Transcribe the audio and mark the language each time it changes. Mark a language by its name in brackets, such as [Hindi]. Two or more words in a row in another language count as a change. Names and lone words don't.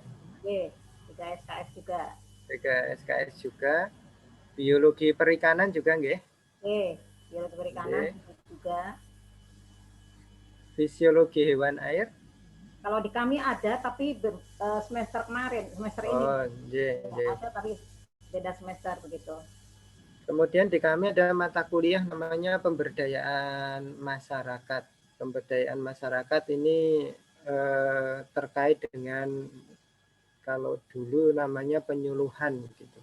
[Indonesian] Nggih, 3 SKS juga. 3 SKS juga. Biologi perikanan juga nggih. Nggih, biologi perikanan juga. Fisiologi hewan air. Kalau di kami ada, tapi semester kemarin, semester ini. [Javanese] Oh, nggih, nggih. [Indonesian] Ada tapi beda semester begitu. Kemudian di kami ada mata kuliah namanya pemberdayaan masyarakat. Pemberdayaan masyarakat ini terkait dengan kalau dulu namanya penyuluhan gitu.